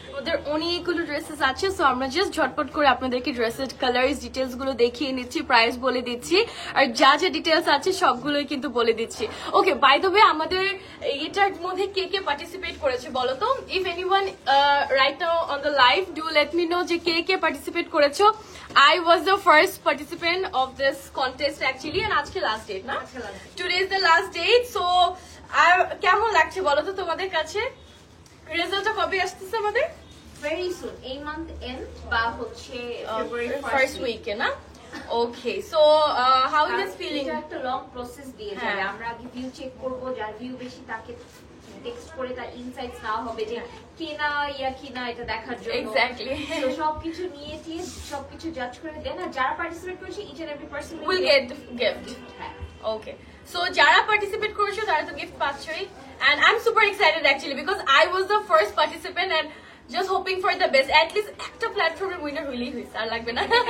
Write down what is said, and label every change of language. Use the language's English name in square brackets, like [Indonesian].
[Bangla] ওদের অনেকগুলো ড্রেসেস আছে, সো আমরা জাস্ট ঝটপট করে আপনাদেরকে ড্রেসের কালার্স ডিটেলস গুলো দেখিয়ে নিচ্ছি, প্রাইস বলে দিচ্ছি, আর যা যা ডিটেলস আছে সবগুলোই কিন্তু বলে দিচ্ছি। ওকে, বাই দ্য ওয়ে আমাদের এটার মধ্যে কে কে পার্টিসিপেট করেছে বলো তো? [English] if anyone right now on the live, do let me know [Bangla] যে কে কে পার্টিসিপেট করেছো। [English] I was the first participant of this contest actually, and [Bangla] আজকে লাস্ট ডেট না? [English] Today is the last date, so [Bangla] আর কেমন লাগছে বলো তো তোমাদের কাছে? রেজাল্টটা কবে আসতেছে আমাদের? ভেরি সুন, এই মান্থ এন্ড বা হচ্ছে ফেব্রুয়ারি ফার্স্ট উইকে না? [English] Okay, so how is feeling? [Bangla] এটা একটা লং প্রসেস দিয়ে যাবে। আমরা আগে ভিউ চেক করব, যার ভিউ বেশি তাকে টেক্সট করে তার ইনসাইটস নাও হবে যে কেনা কিনা এটা দেখার জন্য। [English] exactly, [Bangla] তো সবকিছু নিয়ে দিয়ে সবকিছু জাজ করে দেন, আর যারা পার্টিসিপেট করেছে [English] Each and every person will get gift. [Bangla] হ্যাঁ, [English] okay, so [Bangla] যারা পার্টিসিপেট করেছো তারা তো gift পাচ্ছই, [English] and I'm super excited actually because I was the first participant and just hoping for the best. [Bangla] At least একটা প্ল্যাটফর্মের উইনার হইলেই হইছে, আর লাগবে না।